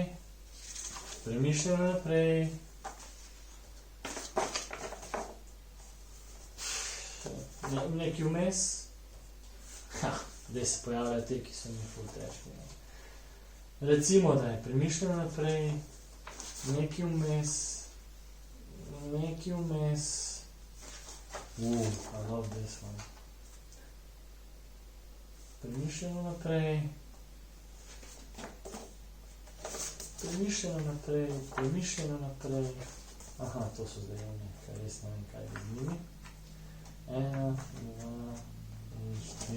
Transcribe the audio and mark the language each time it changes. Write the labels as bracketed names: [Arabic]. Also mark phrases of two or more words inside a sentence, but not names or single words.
[Slovenian] Premišljeno naprej. Neki vmes. Zdaj se pojavljajo te, ki so mi ful težki. Recimo, da je premišljeno naprej, neki vmes, neki vmes. [English] I love this one. [Slovenian] Premišljeno naprej. Premišljeno naprej, premišljeno naprej. Aha, to so zdaj oni, kaj res ne vem, kaj je z njimi. 1, 2, 3, 4.